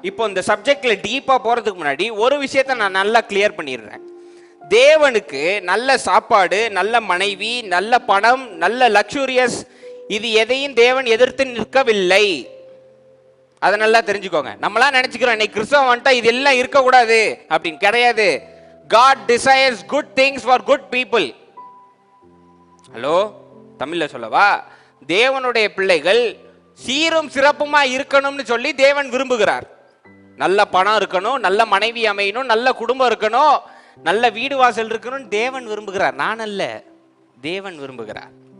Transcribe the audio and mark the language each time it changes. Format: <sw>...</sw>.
<ta>இப்போ இந்த சப்ஜெக்ட்ல டீப்பா போறதுக்கு முன்னாடி ஒரு விஷயத்தை நான் நல்லா கிளியர் பண்ணிடுறேன். தேவனுக்கு நல்ல சாப்பாடு, நல்ல மனைவி, நல்ல பணம், நல்ல லக்ஸூரியஸ், இது எதையும் தேவன் எதிர்த்து நிற்கவில்லை. அதை நல்லா தெரிஞ்சுக்கோங்க. நம்மளாம் நினைச்சுக்கிறோம் இன்னைக்கு கிறிஸ்தவம் வந்துட்டா இது எல்லாம் இருக்கக்கூடாது அப்படின்னு. கிடையாது.</ta> <en>God desires good things for good people.</en> <ta>Hello, தமிழ்ல சொல்லவா? தேவனுடைய பிள்ளைகள் சீரும் சிறப்புமா இருக்கணும்னு சொல்லி தேவன் விரும்புகிறார். நல்ல பணம் இருக்கணும், நல்ல மனைவி அமையணும், நல்ல குடும்பம் இருக்கணும், நல்ல வீடு வாசல் இருக்கணும் தேவன் விரும்புகிறார். நான் அல்ல, தேவன் விரும்புகிறார்.</ta>